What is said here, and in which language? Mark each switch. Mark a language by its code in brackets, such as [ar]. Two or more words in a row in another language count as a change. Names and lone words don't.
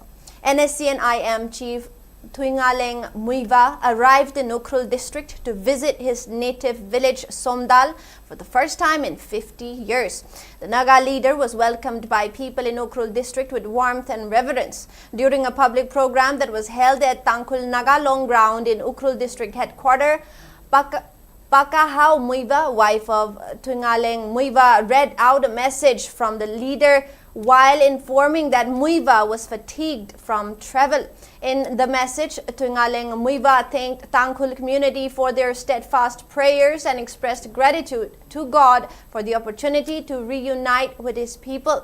[en] NSCN IM Chief Ningol Chakouba arrived in Ukhrul district to visit his native village Somdal for the first time in 50 years. The Naga leader was welcomed by people in Ukhrul district with warmth and reverence. During a public program that was held at Tangkhul Naga Long Ground in Ukhrul district headquarters, Pakahau Chakouba, wife of Ningol Chakouba, read out a message from the leader while informing that Chakouba was fatigued from travel. In the message, Ningol Chakouba thanked Tangkhul community for their steadfast prayers and expressed gratitude to God for the opportunity to reunite with his people.